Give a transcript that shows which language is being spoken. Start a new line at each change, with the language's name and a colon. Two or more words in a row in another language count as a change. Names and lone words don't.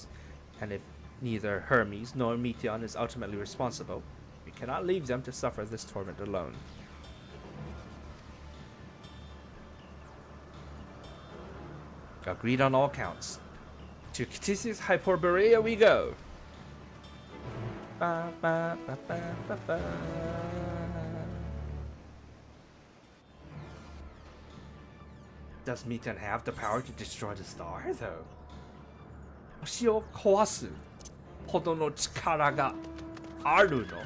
English: And if neither Hermes nor Meiteon is ultimately responsible, we cannot leave them to suffer this torment alone. Agreed on all counts. To Ctesi's Hyperborea we go. Ba, ba, ba, ba, ba, ba. Does Meiteon have the power to destroy the star, though?
Japanese: 星を壊すほどの力があるの？